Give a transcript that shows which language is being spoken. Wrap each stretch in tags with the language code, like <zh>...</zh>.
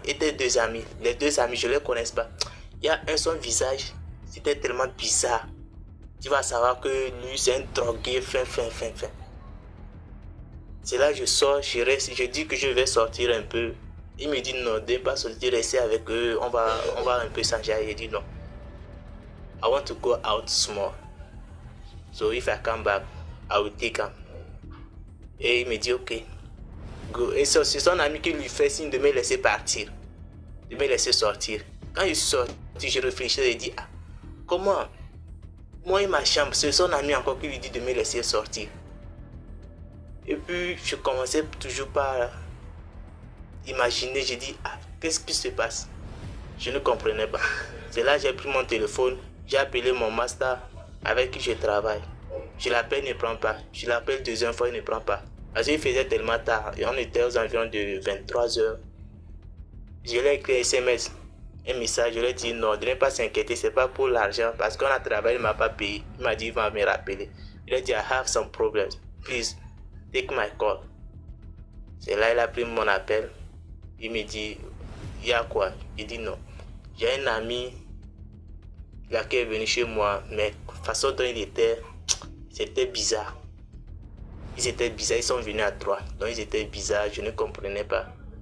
<fr>Et tes 2 amis, les 2 amis je ne les connais pas. Il y a son visage, c'était tellement bizarre. Tu vas savoir que lui c'est un drogué fin. C'est là que je sors, je reste, je dis que je vais sortir un peu. Il me dit non, de ne pas sortir, rester avec eux, on va un peu s'enjailler. Il dit non.</fr> <en>I want to go out small. So if I come back, I will take him.</en> <fr>Et il me dit ok. Go. Et c'est son ami qui lui fait signe de me laisser partir, de me laisser sortir. Quand je suis sorti, je réfléchis et dis comment? Moi et ma chambre, c'est son ami encore qui lui dit de me laisser sortir. Et puis je commençais toujours par imaginer, j'ai dit qu'est-ce qui se passe? Je ne comprenais pas. C'est là que j'ai pris mon téléphone, j'ai appelé mon master avec qui je travaille. Je l'appelle, il ne prend pas. Je l'appelle 2e fois, il ne prend pas. Parce qu'il faisait tellement tard, et on était aux environs de 23h. Je lui ai écrit un SMS, un message, je lui ai dit non, de ne pas s'inquiéter, c'est pas pour l'argent, parce qu'on a travaillé, il ne m'a pas payé. Il m'a dit il va me rappeler. Il a dit</fr> <en>I have some problems, please take my call.</en> <fr>C'est là il a pris mon appel. Il me dit il y a quoi? Il dit non. J'ai un ami là qui est venu chez moi, mais la façon dont il était, c'était bizarre. Ils étaient bizarres, ils sont venus à 3. Donc ils étaient bizarres, je ne comprenais pas.</fr>